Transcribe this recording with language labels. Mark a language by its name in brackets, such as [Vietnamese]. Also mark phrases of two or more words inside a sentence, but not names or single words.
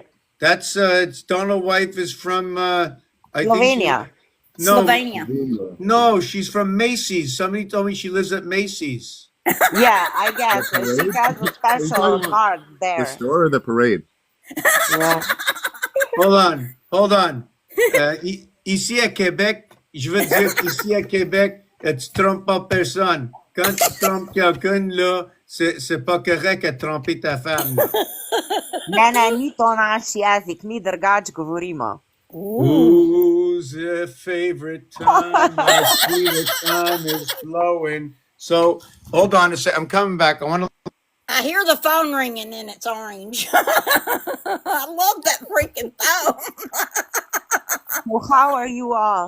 [English] That's it's Donald's wife is from I think Slovenia. no, Slovenia. no, she's from Macy's. Somebody told me she lives at Macy's. Yeah, I guess. The She parade? has a Are you special talking about card The there. store or the parade? Yeah. Hold on. [French] Ici à Québec, je veux dire qu'ici à Québec, tu trompes pas personne. Quand tu trompes quelqu'un, là, c'est pas correct de tromper ta femme. là. [Slovenian] Ne, ni to naš jezik, mi drugač govorimo. [English] Who's a favorite time? My favorite time is flowing. So, hold on a sec. I'm coming back. I want to. I hear the phone ringing and it's orange. I love that freaking phone. Well, how are you all?